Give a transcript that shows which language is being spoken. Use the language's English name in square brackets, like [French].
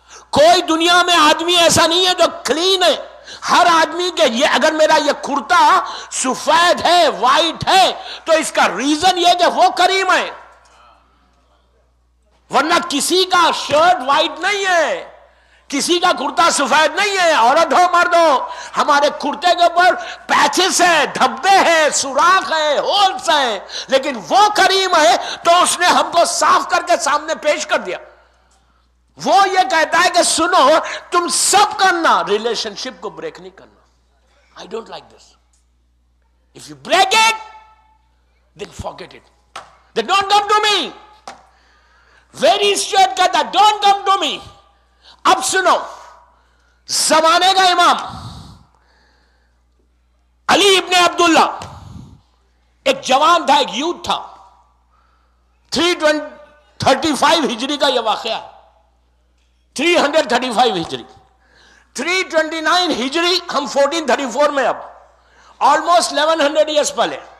[Urdu] کوئی دنیا میں آدمی ایسا نہیں ہے جو کلین ہے. ہر آدمی کے, یہ اگر میرا یہ کرتا سفید ہے, وائٹ ہے, تو اس کا ریزن یہ کہ وہ کریم ہے, ورنہ کسی کا شرٹ وائٹ نہیں ہے, کسی کا کرتا سفید نہیں ہے, عورت ہو مرد ہو, ہمارے کرتے کے اوپر پیچز ہیں, دھبے ہیں, سوراخ ہیں, ہولز ہیں, لیکن وہ کریم ہے تو اس نے ہم کو صاف کر کے سامنے پیش کر دیا. وہ یہ کہتا ہے کہ سنو تم سب کرنا, ریلیشن شپ کو بریک نہیں کرنا. [English] I don't like this. If you break it, then forget it. Then don't come to me. Very straight [Urdu] کہتا, [English] don't come to me. [Urdu] اب سنو, زمانے کا امام علی ابن عبداللہ ایک جوان تھا, ایک یوتھ تھا. 335 ہجری کا یہ واقعہ ہے. 335 ہجری, 329 ہجری, ہم 1434 میں, اب آلموسٹ 1100 ایئرس پہلے.